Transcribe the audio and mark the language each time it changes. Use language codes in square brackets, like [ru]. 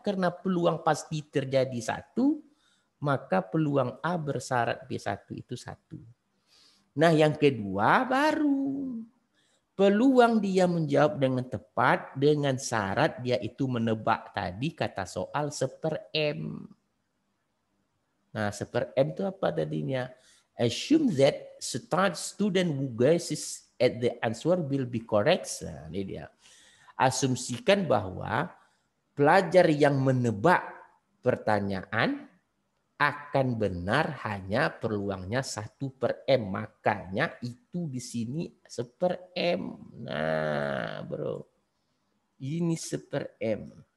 [id] Karena peluang pasti terjadi 1, maka peluang A bersyarat B1 itu 1. Nah yang kedua baru. Peluang dia menjawab dengan tepat dengan syarat dia itu menebak tadi kata soal 1/m. Nah, seper M itu apa tadinya? [en] Assume that student who guesses at the answer will be correct. [id] Nah, ini dia. Asumsikan bahwa pelajar yang menebak pertanyaan akan benar hanya peluangnya 1/M. Makanya itu di sini 1/M. Nah, bro. Ini 1/M.